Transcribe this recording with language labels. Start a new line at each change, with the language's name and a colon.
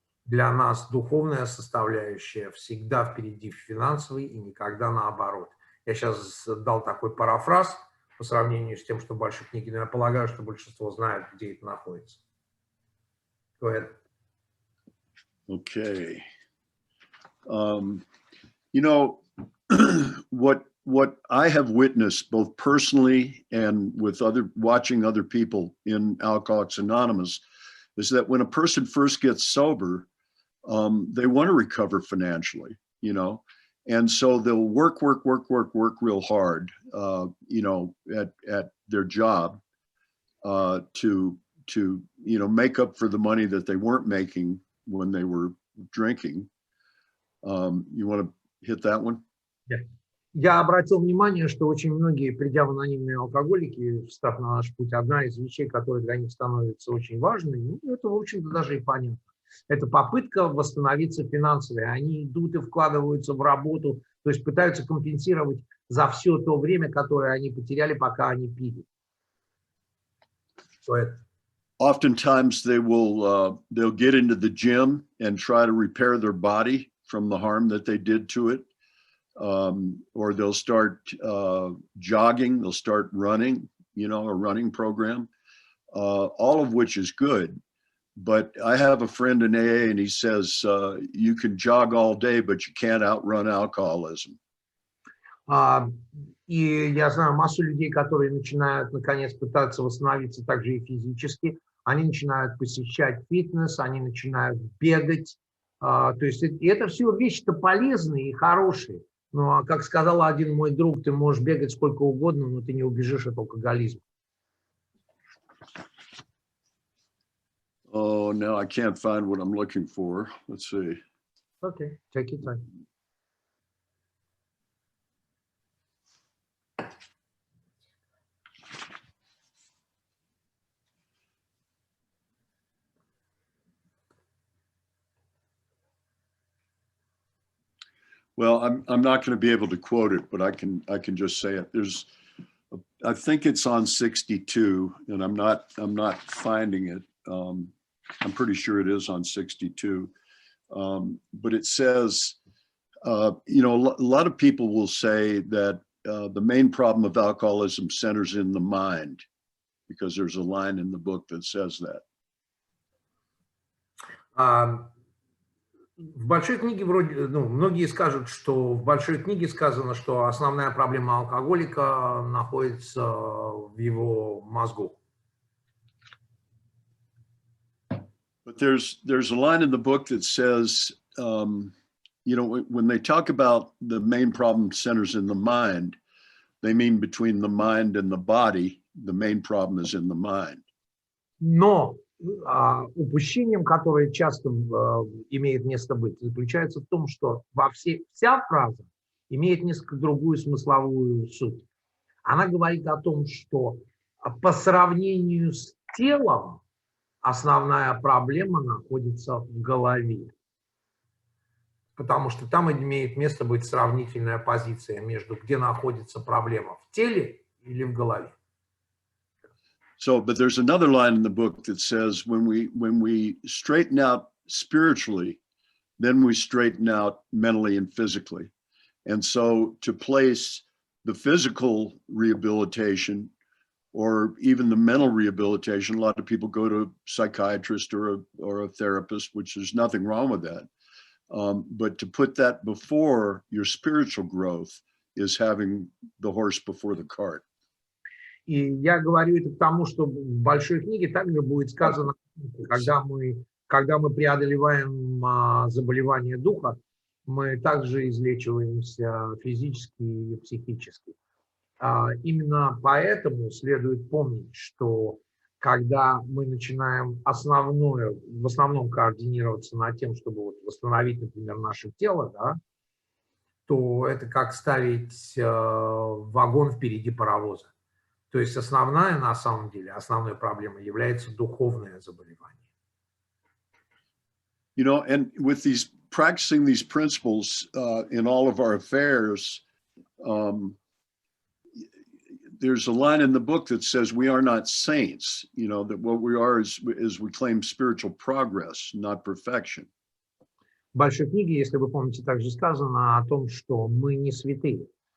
Russian: Для нас духовная составляющая всегда впереди финансовой и никогда наоборот. Я сейчас дал такой парафраз по сравнению с тем, что в большой книге, но я полагаю, что большинство знают, где это находится.
English: Go ahead. Okay. You know, what I have witnessed both personally and with watching other people in Alcoholics Anonymous is that when a person first gets sober, they want to recover financially, you know, and so they'll work real hard, you know, at their job to you know, make up for the money that they weren't making when they were drinking. You want to hit that one? Yeah.
Russian: Я обратил внимание, что очень многие, придя в анонимные алкоголики, встав на наш путь, одна из вещей, которые для них становится очень важной, ну, это, в общем-то, даже и понятно. Это попытка восстановиться финансово. Они идут и вкладываются в работу, то есть пытаются компенсировать за все то время, которое они потеряли, пока они пили.
English: Oftentimes they'll get into the gym and try to repair their body from the harm that they did to it. Or they'll start jogging, they'll start running, you know, a running program, all of which is good. But I have a friend in AA and he says, you can jog all day, but you can't outrun alcoholism.
Russian: И я знаю массу людей, которые начинают, наконец, пытаться восстановиться также и физически. Они начинают посещать фитнес, они начинают бегать. То есть это все вещи-то полезные и хорошие. Но, как сказал один мой друг, ты можешь бегать сколько угодно, но ты не убежишь от алкоголизма.
English: Oh, no, I can't find what I'm looking for. Let's see. Okay, take your time. Well, I'm not going to be able to quote it, but I can just say it. I think it's on 62, and I'm not finding it. I'm pretty sure it is on 62, but it says, you know, a lot of people will say that the main problem of alcoholism centers in the mind, because there's a line in the book that says that.
Russian: В большой книге вроде, ну, многие скажут, что в большой книге сказано, что основная проблема алкоголика находится в его мозгу.
English: But there's a line in the book that says, you know, when they talk about the main problem centers in the mind, they mean between the mind and the body, the main problem is in the mind.
Russian: Но упущением, которое часто имеет место быть, заключается в том, что вся фраза имеет несколько другую смысловую суть. Она говорит о том, что по сравнению с телом основная проблема находится в голове. Потому что там имеет место быть сравнительная позиция между где находится проблема, в теле или в голове.
English: So, but there's another line in the book that says when we straighten out spiritually, then we straighten out mentally and physically. And so to place the physical rehabilitation or even the mental rehabilitation, a lot of people go to a psychiatrist or a therapist, which there's nothing wrong with that. But to put that before your spiritual growth is having the horse before the cart.
Russian: И я говорю это потому, что в большой книге также будет сказано, когда мы преодолеваем заболевания духа, мы также излечиваемся физически и психически. Именно поэтому следует помнить, что когда мы начинаем в основном координироваться над тем, чтобы вот восстановить, например, наше тело, да, то это как ставить вагон впереди паровоза. То есть основная, на самом деле, основной проблемой является духовное заболевание.
English: You know, and with these practicing these principles in all of our affairs, there's a line in the book that says we are not saints, you know, that what we are is we claim spiritual progress, not perfection.
Russian: В большой книге, если вы помните, также сказано о том, что мы не святые.